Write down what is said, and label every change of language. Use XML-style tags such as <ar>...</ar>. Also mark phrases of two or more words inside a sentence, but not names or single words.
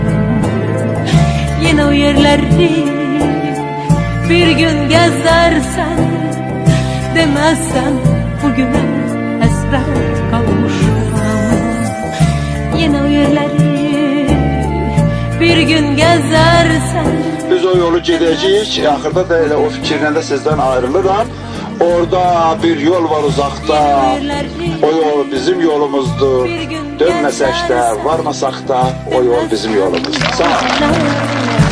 <tr>Yine o yerleri bir gün gezersen, demezsen bugüne hasret kalmışım. Yine o yerleri bir gün gezersen. Biz o yolu gideceğiz.</tr> <az>Axırda da elə o fikirlə də sizdən ayrılıram.</az> <tr>Orada bir yol var uzakta. O yol bizim yolumuzdur. Dönmesek de, varmasak da o yol bizim yolumuz. Sağ ol.</tr>